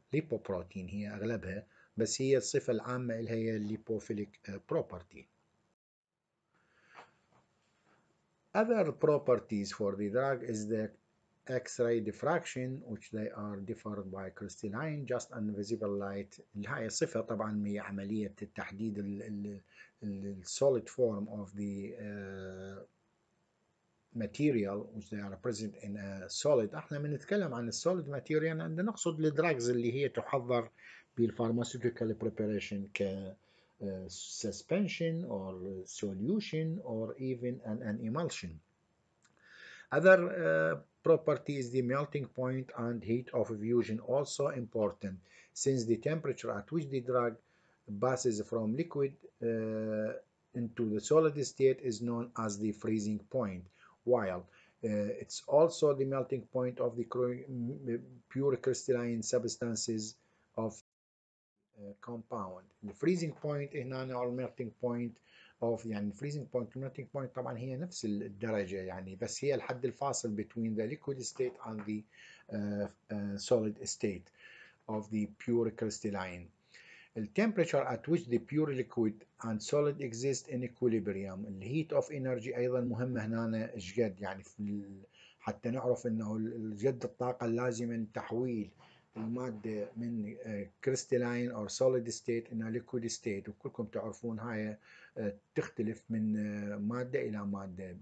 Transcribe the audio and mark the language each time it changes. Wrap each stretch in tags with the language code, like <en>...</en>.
<ar>lipoprotein هي أغلبها، بس هي الصفة العامة لها هي lipophilic property.</ar> <en>Other properties for the drug is the X-ray diffraction, which they are differed by crystalline just and visible light.</en> <ar>هاي الصفة طبعا هي عملية تحديد ال solid form of the material which they are present in a solid. احنا بنتكلم عن السوليد ماتيريال عندنا نقصد الدراجز اللي هي تحضر بالفارماسيوتيكال بريباريشن ك suspension or solution or even an emulsion.</ar> <en>Other property is the melting point and heat of fusion, also important since the temperature at which the drug passes from liquid into the solid state is known as the freezing point, while it's also the melting point of the pure crystalline substances of compound. The freezing point هنا أو melting point of يعني freezing point melting point طبعا هي نفس الدرجة يعني، بس هي الحد الفاصل between the liquid state and the solid state of the pure crystalline. The temperature at which the pure liquid and solid exist in equilibrium.</en> <ar>The heat of energy أيضا مهمة هنا جد، يعني حتى نعرف أنه جد الطاقة اللازمة لتحويل المادة من كريستالين أو solid state إلى liquid state، وكلكم تعرفون هاي تختلف من مادة إلى مادة.</ar>